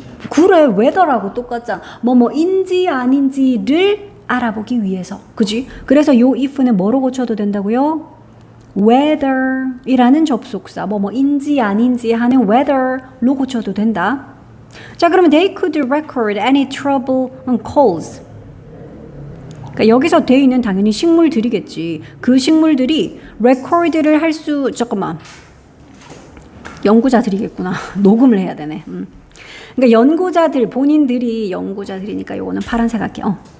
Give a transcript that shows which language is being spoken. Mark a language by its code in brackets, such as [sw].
[ko] 그래 whether라고 똑같잖아. 뭐뭐인지 아닌지를 알아보기 위해서. 그지? 그래서 요 if는 뭐로 고쳐도 된다고요? whether 이라는 접속사 뭐뭐인지 아닌지 하는 whether로 고쳐도 된다. [en] 자, 그러면 they could record any trouble on calls. [ko] 그러니까 여기서 they는 당연히 식물들이겠지. 그 식물들이 record를 할 수 잠깐만 연구자들이겠구나. 녹음을 해야 되네. 그러니까 연구자들 본인들이 연구자들이니까 요거는 파란색 할게요.